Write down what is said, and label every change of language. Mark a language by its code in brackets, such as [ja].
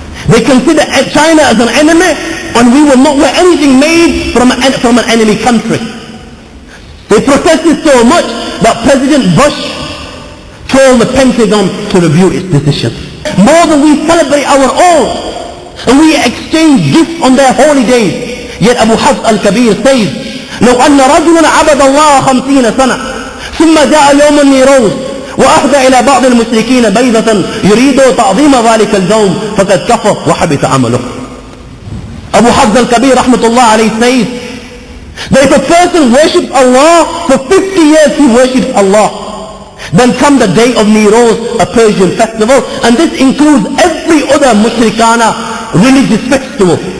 [en] They consider China as an enemy, and we will not wear anything made from an enemy country. They protested so much that President Bush told the Pentagon to review its decision. More than we celebrate our own, and we exchange gifts on their holy days. Yet Abu Hafs al-Kabir says, [ar] لو أن رجلا عبد الله 50 سنة ثم جاء يوم النيروز وأهدى إلى بعض المشركين بيضة يريد تعظيم ذلك اليوم فقد كفر وحبط عمله. [en] Abu Hafs al-Kabir rahmatullah alayhi says that if a person worships Allah for 50 years, he worships Allah. Then come the day of Neiroz, a Persian festival, and this includes every other mushrikana religious festival.